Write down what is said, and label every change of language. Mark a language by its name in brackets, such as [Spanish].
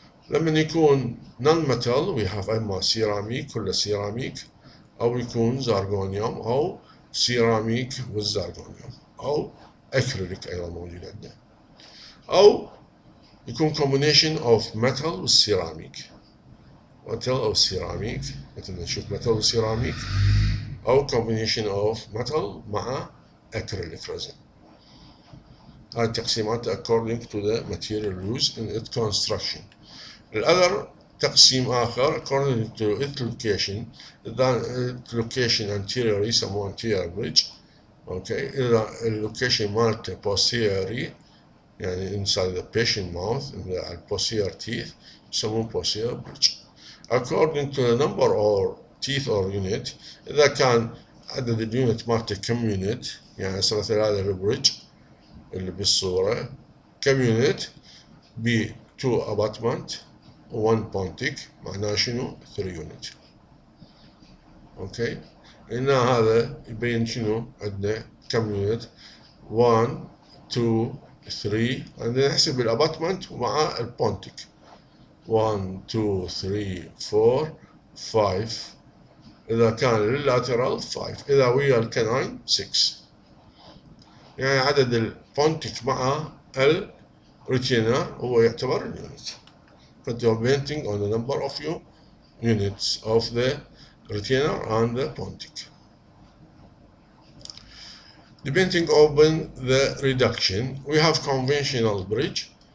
[Arabic] لما يكون نون ميتال ويهاف اما سيراميك، كله سيراميك، او يكون زارجونيوم او سيراميك والزارجونيوم، او اكريليك ايضا موجود عندنا، او يكون [English] combination of metal [Arabic] والسيراميك، metal او سيراميك مثل ما نشوف metal وسيراميك، او combination of metal مع [English] acrylic resin. [Arabic] هاي التقسيمات [English] according to the material used in its construction. [Arabic] الأذر تقسيم آخر [English] according to its location. إذا its location anterior يسموه anterior bridge. [Arabic] أوكي، إذا اللوكيشن مالته [English] posterior يعني inside the patient mouth in the posterior teeth يسموه posterior bridge. According to the number or teeth or unit، [Arabic] إذا كان عدد اليونت مالته كم يونت، يعني مثلا هذا البريدج اللي بالصورة كم يونت، ب 2 abutment و 1 pontic، معناه شنو 3 يونت. اوكي، هنا هذا يبين شنو عندنا كم يونت 1 2 3، عندنا نحسب الاباتمنت مع البونتك 1 2 3 4 5، اذا كان لللاترال 5، اذا ويا الكناين 6. يعني عدد البونتك مع الريتينر هو يعتبر اليونت. [English] Depending on the number of units of the retainer and the pontic. Depending on the reduction, we have conventional bridge.